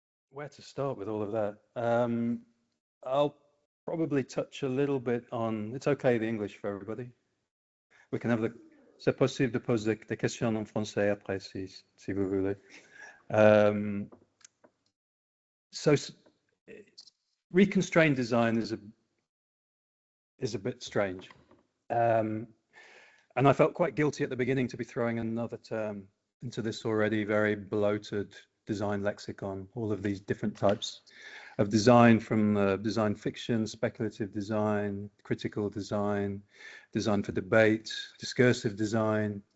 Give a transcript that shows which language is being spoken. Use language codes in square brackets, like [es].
[en] where to start with all of that? I'll probably touch a little bit on, it's okay, the English for everybody. We can have the, [fr] c'est possible de poser des questions en français après si vous voulez. [en] So reconstrained design is a bit strange. And I felt quite guilty at the beginning to be throwing another term into this already very bloated design lexicon, all of these different types of design, from design fiction, speculative design, critical design, design for debate, discursive design.